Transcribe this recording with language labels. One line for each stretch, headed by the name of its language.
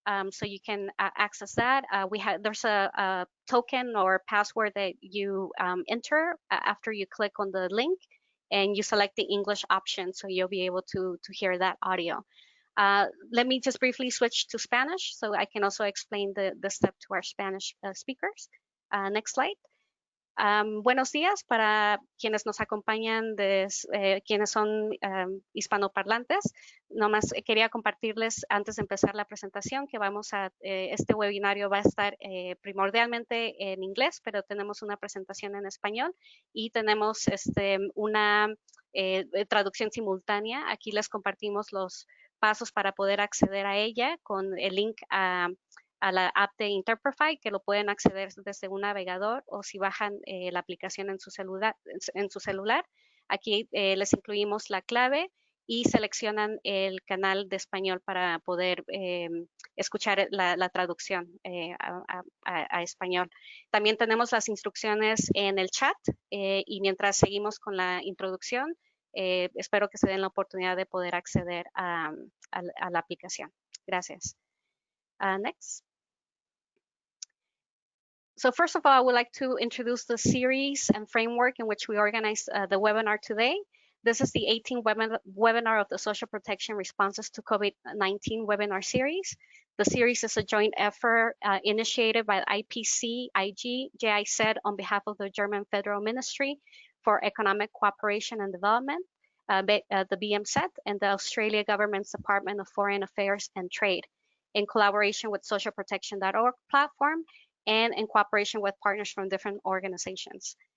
English: So you can access that. There's a token or password that you enter after you click on the link and you select the English option, so you'll be able to hear that audio. Let me just briefly switch to Spanish so I can also explain the step to our Spanish speakers. Next slide.
Spanish: Buenos días para quienes nos acompañan, quienes son hispanoparlantes. Nomás quería compartirles antes de empezar la presentación que este webinario va a estar primordialmente en inglés, pero tenemos una presentación en español y tenemos una traducción simultánea. Aquí les compartimos los pasos para poder acceder a ella con el link a la app de Interprefy, que lo pueden acceder desde un navegador o si bajan la aplicación en su celular. Aquí les incluimos la clave y seleccionan el canal de español para poder escuchar la traducción a español. También tenemos las instrucciones en el chat y mientras seguimos con la introducción, espero que se den la oportunidad de poder acceder a la aplicación. Gracias.
English: Next. So first of all, I would like to introduce the series and framework in which we organize the webinar today. This is the 18th webinar of the Social Protection Responses to COVID-19 webinar series. The series is a joint effort initiated by IPC, IG, GIZ on behalf of the German Federal Ministry for Economic Cooperation and Development, the BMZ, and the Australia Government's Department of Foreign Affairs and Trade, in collaboration with socialprotection.org platform and in cooperation with partners from different organizations.